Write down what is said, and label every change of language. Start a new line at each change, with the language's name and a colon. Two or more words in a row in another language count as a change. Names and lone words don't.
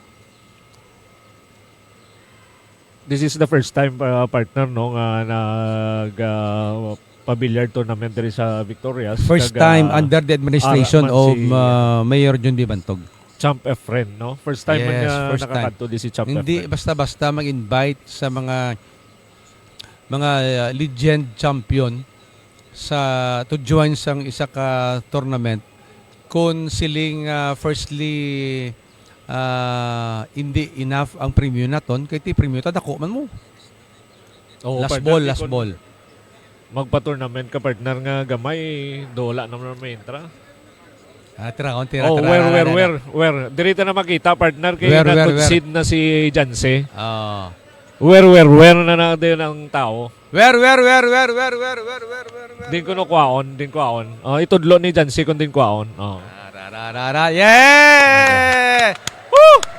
English: This is the first time partner
Hiligaynon: no nga nag pa-billiard tournament diri sa Victorias.
English: First
Hiligaynon: Kag,
English: time under the administration
Hiligaynon: man
English: of
Hiligaynon: si, Mayor John D. Bantog. Champ Efren, no?
English: First time
Hiligaynon: man
English: Yes,
Hiligaynon: nga
English: first time.
Hiligaynon: nakakadto di si Champ Hindi Efren. basta-basta mag-invite sa mga
English: legend champion
Hiligaynon: sa
English: to join
Hiligaynon: sang isa ka tournament kung siling firstly hindi enough ang premium naton kay ti premium ta dako man mo. Oo,
English: Last partner, ball.
Hiligaynon: kung magpa-tournament ka partner nga gamay, dola naman may entra. Tira.
English: Where?
Hiligaynon: Dirito na makita partner kay
English: Where?
Hiligaynon: nag-concede na si Janse. Oh. Where na na din ang tao.
English: Where?
Hiligaynon: Din ko kwaon. Itudlo ni Janse kung din kwaon. Oh.
English: Yeah! Woo!